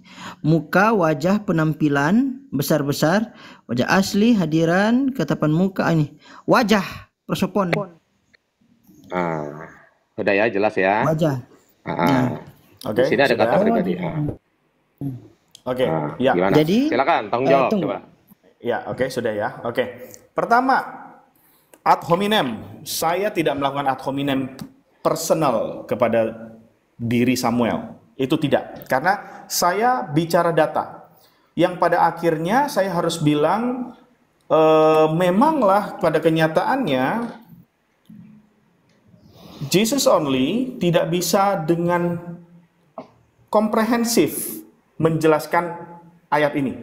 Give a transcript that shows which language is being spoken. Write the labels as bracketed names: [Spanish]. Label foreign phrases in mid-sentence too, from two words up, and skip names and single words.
[Indonesian] Muka, wajah, penampilan, besar-besar, wajah asli, hadiran, katapan muka ini. Wajah, prosopon. Udah ya, jelas ya. Wajah. Oke, Di sini ada kata sudah. pribadi. Oke, ya. Gimana? Jadi, Silakan, tanggung jawab tunggu. coba. Ya, oke, sudah ya. Oke. Pertama, [Latin] ad hominem. [Indonesian] Saya tidak melakukan [Latin] ad hominem [Indonesian] personal kepada diri Samuel. Itu tidak. Karena saya bicara data. Yang pada akhirnya saya harus bilang, memanglah pada kenyataannya, [English] Jesus only [Indonesian] tidak bisa dengan komprehensif menjelaskan ayat ini.